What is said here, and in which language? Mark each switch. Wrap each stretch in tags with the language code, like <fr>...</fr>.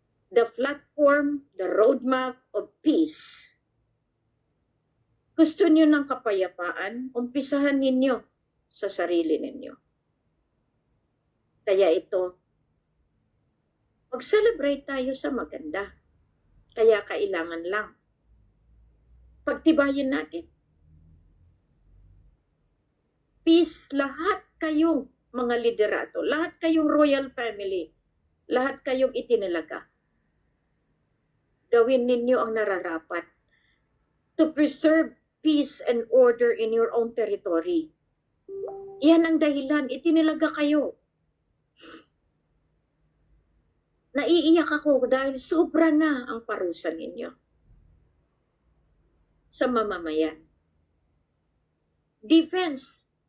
<en>The platform, the roadmap of peace.</en> <tl>Gusto niyo ng kapayapaan, umpisahan ninyo sa sarili ninyo. Kaya ito, mag-celebrate tayo sa maganda. Kaya kailangan lang pagtibayin natin. Peace, lahat kayong mga liderato, lahat kayong royal family, lahat kayong itinalaga. Gawin ninyo ang nararapat</tl> <en>to preserve peace and order in your own territory.</en> <tl>Yan ang dahilan, itinilaga kayo. Naiiyak ako dahil sobra na ang parusa ninyo sa mamamayan. Defense.</tl>